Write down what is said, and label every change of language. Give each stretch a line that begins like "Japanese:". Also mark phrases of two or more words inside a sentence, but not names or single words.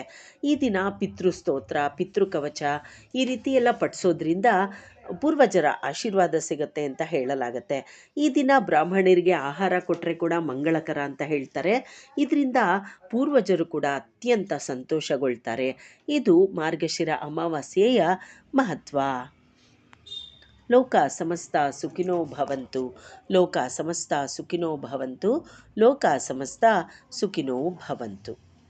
Kannada: ಈ ದಿನ ಪಿತೃಸ್ತೋತ್ರ, ಪಿತೃಕವಚ ಈ ರೀತಿ ಎಲ್ಲ ಪಠಿಸೋದ್ರಿಂದ ಪೂರ್ವಜರ ಆಶೀರ್ವಾದ ಸಿಗುತ್ತೆ ಅಂತ ಹೇಳಲಾಗುತ್ತೆ. ಈ ದಿನ ಬ್ರಾಹ್ಮಣರಿಗೆ ಆಹಾರ ಕೊಟ್ಟರೆ ಕೂಡ ಮಂಗಳಕರ ಅಂತ ಹೇಳ್ತಾರೆ. ಇದರಿಂದ ಪೂರ್ವಜರು ಕೂಡ ಅತ್ಯಂತ ಸಂತೋಷಗೊಳ್ತಾರೆ. ಇದು ಮಾರ್ಗಶಿರ ಅಮಾವಾಸ್ಯೆಯ ಮಹತ್ವ.
Sanskrit: ಲೋಕ ಸಮಸ್ತ ಸುಖಿನೋ ಭವಂತು. ಲೋಕ ಸಮಸ್ತ ಸುಖಿನೋ ಭವಂತು. ಲೋಕ ಸಮಸ್ತ ಸುಖಿನೋ ಭವಂತು.